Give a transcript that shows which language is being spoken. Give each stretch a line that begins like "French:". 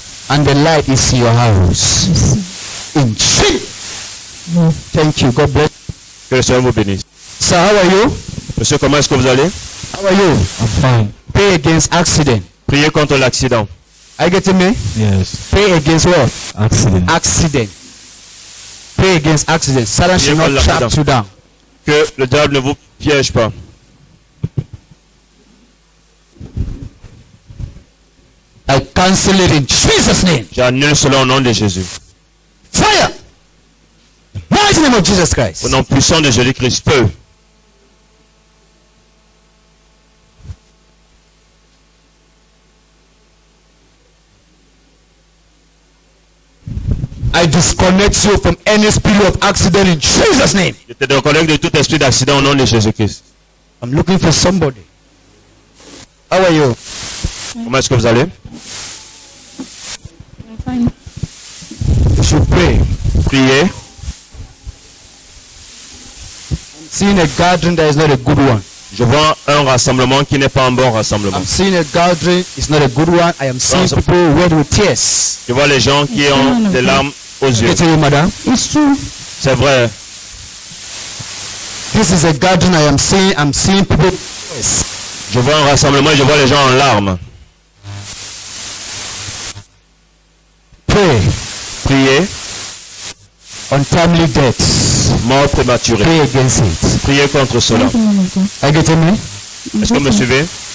English: And the light is in your house.
French: Merci.
English: In Jesus. Thank you. God bless.
French: Que le Seigneur vous bénisse.
English: Sir, how are you?
French: Monsieur, comment est-ce que vous allez?
English: How are you? I'm fine. Pray against accident.
French: Priez contre l'accident.
English: Are you getting me? Yes. Pray against what? Accident. Accident. Pray against accident. Satan should not trap you down.
French: Que le diable ne vous piège pas.
English: I cancel it in Jesus' name.
French: J'annule cela au nom de Jésus.
English: Fire! Mighty name of Jesus Christ.
French: Au nom puissant de Jésus-Christ, feu.
English: I disconnect you from any spirit of accident in Jesus' name.
French: Je te déconnecte de tout esprit d'accident au nom de Jésus-Christ.
English: I'm looking for somebody. How are you?
French: Comment est-ce que vous allez?
English: I'm fine. You should pray.
French: Priez.
English: Seeing a gathering that is not a good one.
French: Je vois un rassemblement qui n'est pas un bon rassemblement.
English: I'm seeing a gathering is not a good one. I am seeing people wet with tears.
French: Je vois les gens qui ont des larmes aux yeux.
English: Get you, madam. It's true.
French: C'est vrai.
English: This is a gathering I am seeing. I'm seeing people with tears.
French: Je vois un rassemblement et je vois les gens en larmes.
English: Pray.
French: Priez.
English: Untimely deaths.
French: Mort prématurée.
English: Pray against it.
French: Priez contre cela.
English: Are you getting me?
French: Est-ce que vous me suivez?